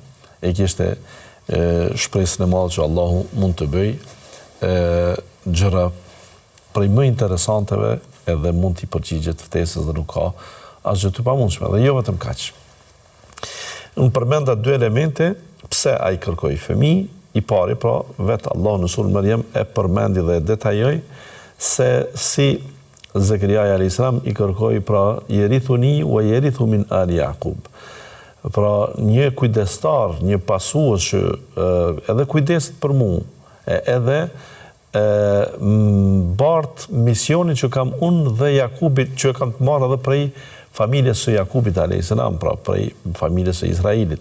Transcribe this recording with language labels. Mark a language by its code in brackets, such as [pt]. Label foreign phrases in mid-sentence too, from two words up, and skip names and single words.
[sq] E kishte shpresën e madhe që Allahu mund të bëj gjëra prej më interesanteve edhe mund t'i përgjigjet ftesës dhe nuk ka asgjë të pamundshme. Dhe jo vetëm kaq. Unë përmenda dy elemente pse ai kërkoi fëmijë. I pari, pra, vetë Allahu në surën Maryam e përmendi dhe detajoi se si Zekeria [ar] عليه السلام [sq] i kërkoi pra [ar] يرثني ويرث من آل يعقوب. [sq] Pra një kujdestar, një pasues që edhe kujdeset për mua, edhe bart misionin që kam unë dhe Jakubit, që kam të marrë edhe prej familjes së Jakubit [ar] عليه السلام, [sq] pra prej familjes së Izraelit.